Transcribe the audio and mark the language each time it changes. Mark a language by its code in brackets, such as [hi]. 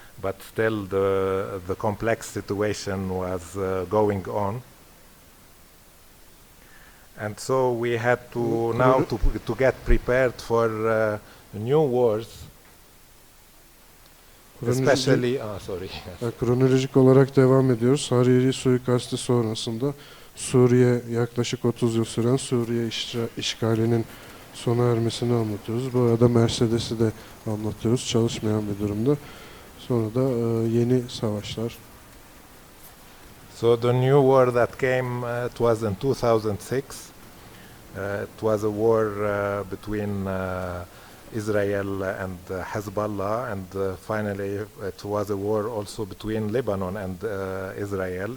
[en] But still the complex situation was going on. And so we had to now to get prepared for new wars, especially. Sorry. [tr] Kronolojik olarak devam ediyoruz. Hariri suikastı sonrasında Suriye, yaklaşık 30 yıl süren Suriye işgalinin sona ermesini anlatıyoruz. Bu arada Mercedes'i de anlatıyoruz, çalışmayan bir durumda. Sonra da yeni savaşlar. [en] So the new war that came, it was in 2006. It was a war between Israel and Hezbollah, and finally it was a war also between Lebanon and Israel.